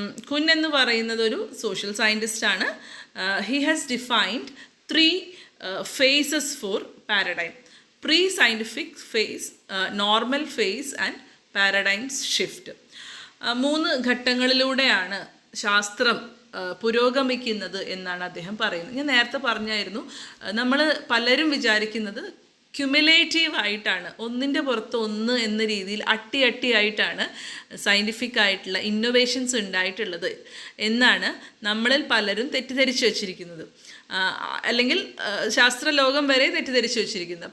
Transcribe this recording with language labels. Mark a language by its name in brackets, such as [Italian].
[Malayalam] കുൻ എന്ന് പറയുന്നത് ഒരു social സയൻറ്റിസ്റ്റാണ്. [English] He has defined 3 phases for paradigm: pre-scientific phase, normal phase and paradigm shift. [Malayalam] 3 ഘട്ടങ്ങളിലൂടെയാണ് ശാസ്ത്രം പുരോഗമിക്കുന്നത് എന്നാണ് അദ്ദേഹം പറയുന്നത്. ഞാൻ നേരത്തെ പറഞ്ഞായിരുന്നു, നമ്മൾ പലരും വിചാരിക്കുന്നത് ക്യുമുലേറ്റീവ് ആയിട്ടാണ്, ഒന്നിൻ്റെ പുറത്ത് ഒന്ന് എന്ന രീതിയിൽ അട്ടിയായിട്ടാണ് സയൻറ്റിഫിക് ആയിട്ടുള്ള ഇന്നൊവേഷൻസ് ഉണ്ടായിട്ടുള്ളത് എന്നാണ് നമ്മളിൽ പലരും തെറ്റിദ്ധരിച്ചു വച്ചിരിക്കുന്നത്, അല്ലെങ്കിൽ ശാസ്ത്രലോകം വരെ തെറ്റിദ്ധരിച്ചു വച്ചിരിക്കുന്നത്.